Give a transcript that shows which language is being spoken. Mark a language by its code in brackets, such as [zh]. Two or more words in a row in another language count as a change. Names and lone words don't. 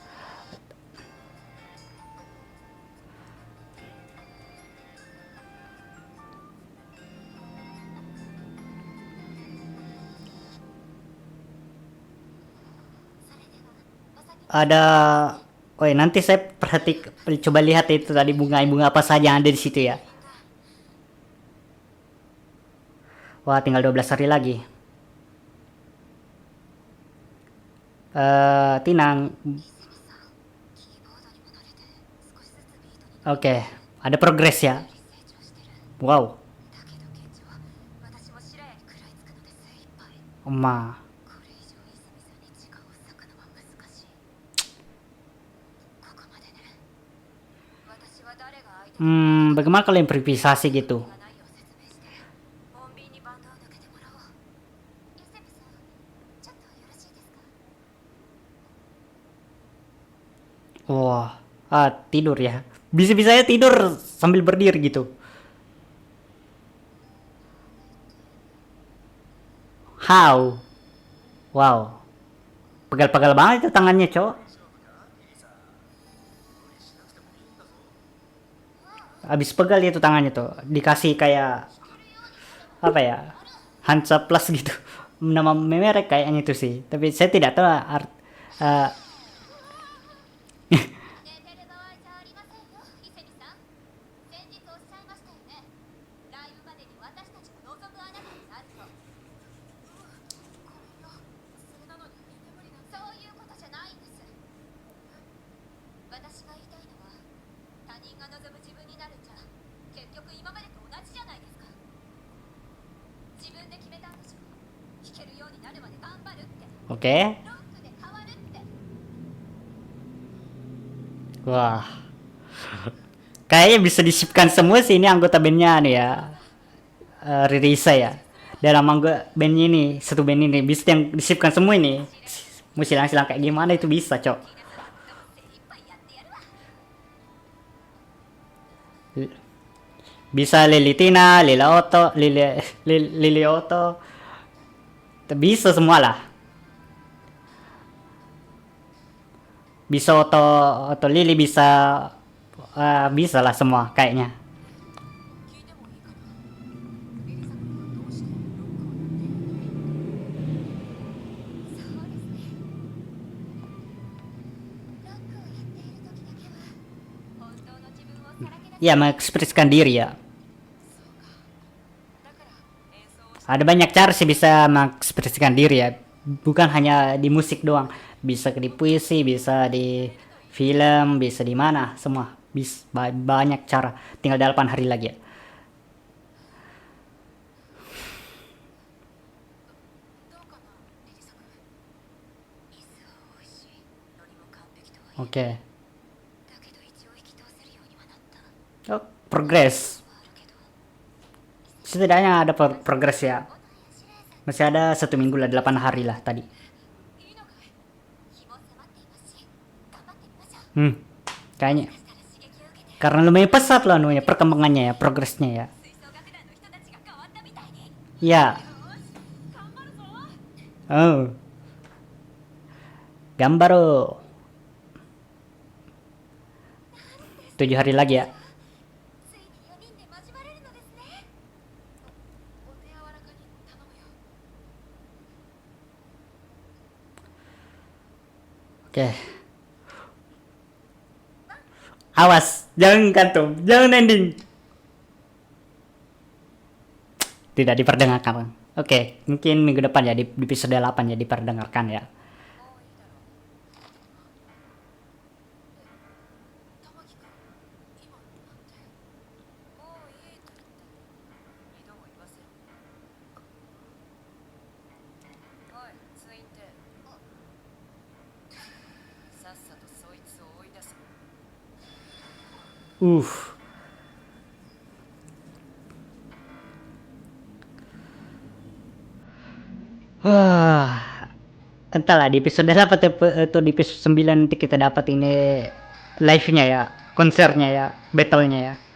[id] Ada nanti saya coba lihat itu tadi bunga-bunga apa saja yang ada di situ ya. Wah, tinggal 12 hari lagi. Tinang. [ja] キーボードにも慣れて少しずつビートに [id] Oke, ada progres ya. [ja] 成長してる。 [id] Wow. [ja] だけど現状、私も白谷に食らいつくので精一杯。 [id] Ma. [ja] これ以上泉さんに時間を割くのは難しい。ここまでね。私は誰が相手 [id] Bagaimana kalau improvisasi gitu? [ja] がないよう説明して、穏便にバンドを抜けてもらおう。泉さん、ちょっとよろしいですか？ [id] Wah, tidur ya. Bisa-bisanya tidur sambil berdiri gitu. [en] How? Wow. [id] Pegal-pegal banget itu tangannya, cowok. Abis pegal itu tangannya tuh. Dikasih kayak apa ya? Hansa Plus gitu. Nama merek kayaknya itu sih. Tapi saya tidak tahu eh, [ja] 寝てる場合じゃありませんよ、伊勢美さん。先日おっしゃいましたよね。ライブまでに私たちも望むあなたになると。ごめんよ。それなのに居眠りなんて。そういうことじゃないんです。私が言いたいのは、他人が望む自分になるんじゃ、結局今までと同じじゃないですか。自分で決めたんでしょ。弾けるようになるまで頑張るって。 [id] Oke. [ja] ロックで変わるって。 [id] Wah. Kayaknya bisa disipkan semua sih ini anggota bandnya nih ya. Ririsa ya. Dalam anggota band ini, satu band ini bisa yang disipkan semua ini. Mau silang-silang kayak gimana itu bisa, cok. Bisa Lilitina, Lila Oto, Lili Oto. Bisa semua lah. Bisa Oto Lili bisa bisa lah semua kayaknya. [ja] 聞いてもいいかな。リリサ君はどうしてロックをやっているの？そうですね。ロックをやっている時だけは本当の自分をさらけ出す。 [id] Ya, mengekspresikan diri ya. [ja] そうか。だから演奏をし [id] Ada banyak cara sih bisa mengekspresikan diri ya. Bukan hanya di musik doang. Bisa di puisi, bisa di film, bisa di mana, semua. Banyak cara. Tinggal 8 hari lagi ya. [ja] どうかな、リリサ君。水は美味しい。ノリも完璧とは言え [id] Oke. [ja] だけど一応引き通せるようにはなった。 [id] Oh, progres. [ja] はあるけど。 [id] Setidaknya ada progres ya. [ja] おのやしらえさん [id] Masih ada 1 minggu lah, 8 hari lah tadi. [ja] いいのかい？日も迫っていますし、頑張ってみましょう。 [id] Kayaknya. [ja] そしたら刺激を受けて [id] Karena lumayan pesat lah anunya, perkembangannya ya, progresnya ya. [ja] 吹奏楽団の人たちが変わったみたいに。 [id] Ya. [ja] よーし、頑張るぞ。 Oh. Gambaro. [id] 7 hari lagi ya. [ja] ついに4人で交われるのですね。お手柔らかに頼むよ。 [id] Oke. Awas, jangan kantum, jangan ending. Tidak diperdengarkan. Oke, mungkin minggu depan ya di episode 8 ya diperdengarkan ya. [ja] もういいだろう。玉木君、今なんて。もういいと言った。二度も言わせろ。おい、ツインテール。さっさとそいつを追い出せ。 [id] Wah. Entahlah di episode 8 atau di episode 9 nanti kita dapat ini live-nya ya, konsernya ya, battle-nya ya.